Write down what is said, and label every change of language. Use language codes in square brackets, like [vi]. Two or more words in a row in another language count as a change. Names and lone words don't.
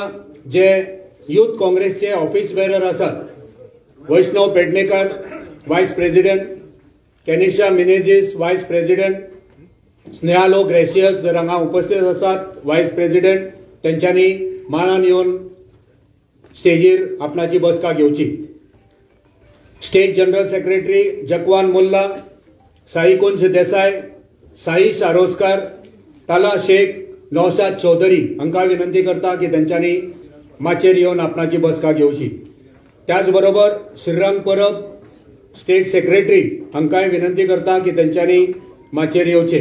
[kok] जे युथ काँग्रेसचे [en] office bearer [kok] आसात वैष्णव पेडणेकर [en] vice president, [kok] केनिशा मिनेजीस [en] vice president, [kok] स्नेहालो ग्रेसियस जर हांगा उपस्थित आसात [en] vice president, [kok] त्यांच्यानी मानान येवन स्टेजीर आपणाची बसका घेवची। [en] State General Secretary [kok] जकवान मुल्ला, साई कुंज देसाई, साई शारोस्कर, ताला शेख, नौशाद चौधरी हांकां विनंती करता की त्यांच्यानी माचेर येवन आपणाची बसका घेवची। त्याचबरोबर श्रीरंग परब [en] State Secretary [kok] हांकांय विनंती करता की त्यांच्यानी माचेर येवचे।